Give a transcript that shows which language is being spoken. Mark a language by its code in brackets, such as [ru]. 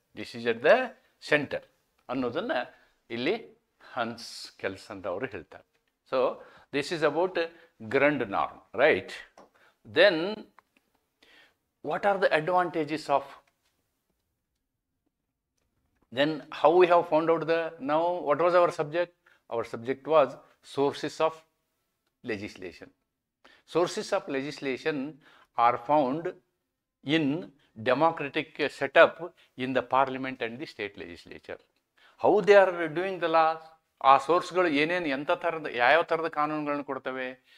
[en] this is at the centre [kn] ಅನ್ನೋದನ್ನು ಇಲ್ಲಿ ಹನ್ಸ್ ಕೆಲ್ಸನ್ ಅವರು ಹೇಳ್ತಾರೆ. [en] So this is about Grundnorm, right? Then what are the advantages of, then how we have found out the, now what was our subject? Our subject was sources of legislation. Sources of legislation are found in democratic setup in the parliament and the state legislature. How they are doing the laws? [kn] ಆ ಸೋರ್ಸ್ಗಳು ಏನೇನು ಎಂಥ ಥರದ ಯಾವ್ಯಾವ ಥರದ ಕಾನೂನುಗಳನ್ನು ಕೊಡ್ತವೆ?